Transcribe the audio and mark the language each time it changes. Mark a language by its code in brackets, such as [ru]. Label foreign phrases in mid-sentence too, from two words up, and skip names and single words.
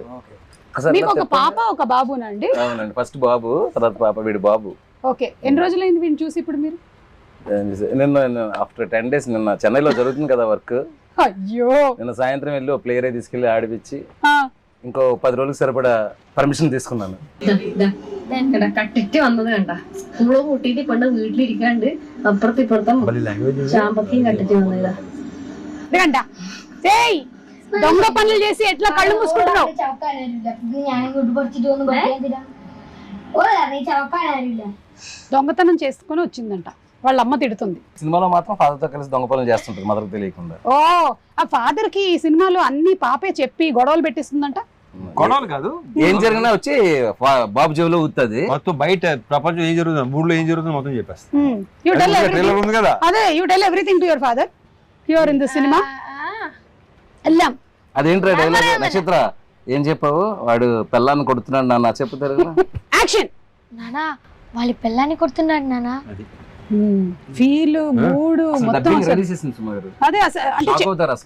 [te] మీకు ఒక పాప ఒక బాబునండి? అవునండి, ఫస్ట్ బాబు, తర్వాత పాప, వీడు బాబు. ఓకే, ఎన్ని రోజులైంది వీడిని చూసి ఇప్పుడు మీరు? నిన్న [en] after 10 days, [te] నిన్న చెన్నైలో జరుగుతుంది కదా వర్క్. అయ్యో, నిన్న సాయంత్రం వెళ్ళి ఒక ప్లేయర్ తీసుకెళ్లి ఆడిపించి ఇంకో 10 రోజులకు సరిపడా పర్మిషన్ తీసుకున్నాను. [ml] കട്ടിട്ട് വന്നതുകണ്ട സ്കൂള് കൂട്ടിട്ട് പണ്ട് വീട്ടിലിരിക്കാണ്ട് അപ്പുറത്ത് ഇപ്പുറത്തും ചാമ്പക്കയും കട്ടിട്ട് വന്നതാ. [te] దొంగ పనులు చేసి ఎట్లా కళ్ళు మూసుకుంటున్నావు? దొంగతనం చేసుకుని వచ్చిందంట. వాళ్ళ అమ్మ తిడుతుంది. సినిమాలో మాత్రం ఫాదర్ తో కలిసి దొంగ పనులు చేస్తుంటారు మదర్ తెలియకుండా. ఓ ఆ ఫాదర్ కి ఈ సినిమాలో అన్ని పాపే చెప్పి గొడవలు పెట్టిస్తుందంట. గొడవలు కాదు, ఏం జరిగినా వచ్చి బాబు జేబులో ఊతుంది. మొత్తం బయట ప్రపంచం ఏం జరుగుతుంది, ఊళ్ళో ఏం జరుగుతుంది మొత్తం చెప్పేస్తా. [en] you tell [te] ట్రైలర్ ఉంది కదా, [en] అదే you tell everything to your father here in this సినిమా. [te] ఎల్లాం. అదేంట్రా డైలాగ్ నక్షత్ర ఏం చెప్పావు? వాడు పెళ్ళాన్ని కొడుతున్నాడు నాన్న, చెప్పుతారు కదా. యాక్షన్. నానా వాళ్ళ పిల్లాన్ని కొడుతున్నాడు నానా. [en] feel mood [te] మొత్తం అదే అసలు